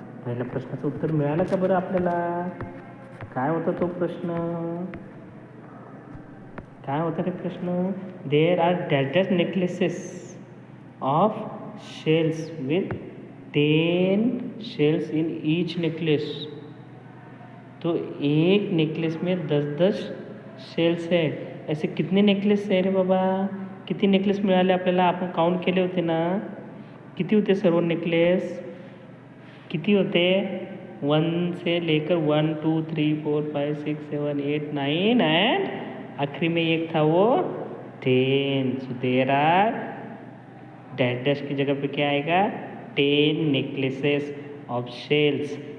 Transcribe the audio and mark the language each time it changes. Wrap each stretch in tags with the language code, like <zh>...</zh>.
<mr>पहिल्या प्रश्नाचं उत्तर मिळालं का बरं आपल्याला. काय होता तो प्रश्न, काय होता रे प्रश्न.</mr> <en>There are dash dash necklaces of shells with 10 shells in each necklace.</en> <hi>तो एक नेकलेस में 10 शेल्स है. ऐसे कितने</hi> <mr>नेकलेस आहे रे बाबा. किती नेकलेस मिळाले आपल्याला. आपण काउंट केले होते ना. किती होते सर्व नेकलेस, किती होते.</mr> <hi>1 से लेकर 1 2 3 4 5 6 7 8 9 एंड आखिरी में एक था वो 10.</hi> <en>so there are dash dash</en> <hi>की जगह पे क्या आएगा 10</hi> <en>Necklaces of shells.</en>